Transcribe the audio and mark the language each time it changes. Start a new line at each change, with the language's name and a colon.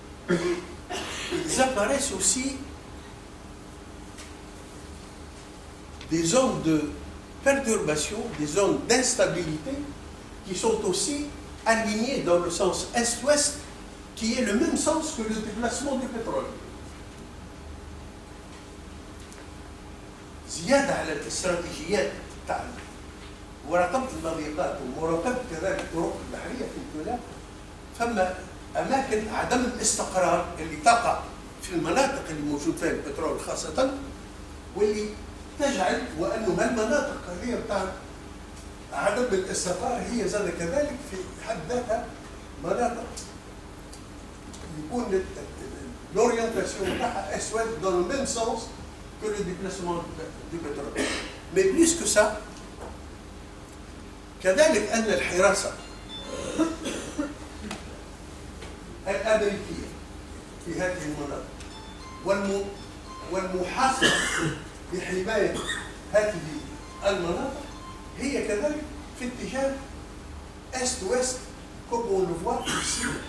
French: Ils apparaissent aussi des zones de perturbation, des zones d'instabilité qui sont aussi alignées dans le sens est-ouest, qui est le même sens que le déplacement du pétrole.
Arabic: زيادة على الاستراتيجيات تاع مراقبة المضيقات ومراقبة كذلك الطرق البحرية في الدولة، فما أماكن عدم الاستقرار اللي تقع في المناطق اللي موجود فيها البترول خاصة، واللي تجعل وأنه هالمناطق هي بتاع عدم الاستقرار هي زاد كذلك في حد ذاتها مناطق يكون
French: l'orientation est-ouest dans le même sens que le déplacement du pétrole. Mais plus que ça,
Arabic: كذلك أن الحراسة الأمريكية في هذه المناطق والمحاصرة لحماية هذه المناطق هي كذلك في اتجاه
French: est-ouest, comme on le voit ici.